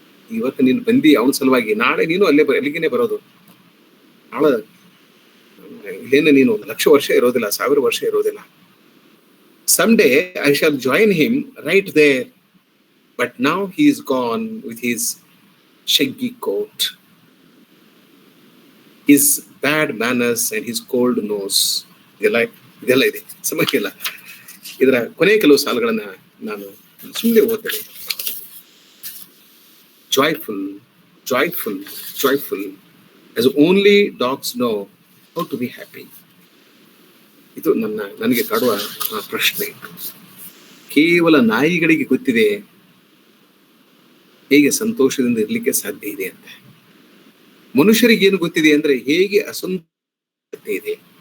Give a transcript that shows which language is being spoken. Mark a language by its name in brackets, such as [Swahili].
[Kannada] ಇವತ್ತು ನೀನು ಬಂದಿ ಅವನ ಸಲುವಾಗಿ, ನಾಳೆ ನೀನು ಅಲ್ಲಿಗೇನೆ ಬರೋದು. ನಾಳೆ ಇಲ್ಲೇನೆ ನೀನು 1,00,000 ವರ್ಷ ಇರೋದಿಲ್ಲ, 1,000 ವರ್ಷ ಇರೋದಿಲ್ಲ. [English] Someday I shall join him right there, but now he is gone with his shaggy coat, his bad manners and his cold nose. [Kannada] ಇದೆಲ್ಲ ಇದೆ, ಸಮಸ್ಯೆ ಇಲ್ಲ. ಇದರ ಕೊನೆಯ ಕೆಲವು ಸಾಲುಗಳನ್ನ ನಾನು ಸುಮ್ಮನೆ ಓದ್ತೇನೆ. [English] Joyful, joyful, joyful, as only dogs know how to be happy. [Kannada] ಇದು ನನಗೆ ಕಾಡುವ ಪ್ರಶ್ನೆ. ಕೇವಲ ನಾಯಿಗಳಿಗೆ ಗೊತ್ತಿದೆ ಹೇಗೆ ಸಂತೋಷದಿಂದ ಇರ್ಲಿಕ್ಕೆ ಸಾಧ್ಯ ಇದೆ ಅಂತ. ಮನುಷ್ಯರಿಗೆ ಏನು ಗೊತ್ತಿದೆ ಅಂದ್ರೆ ಹೇಗೆ ಅಸಂತೋಷ ಇದೆ.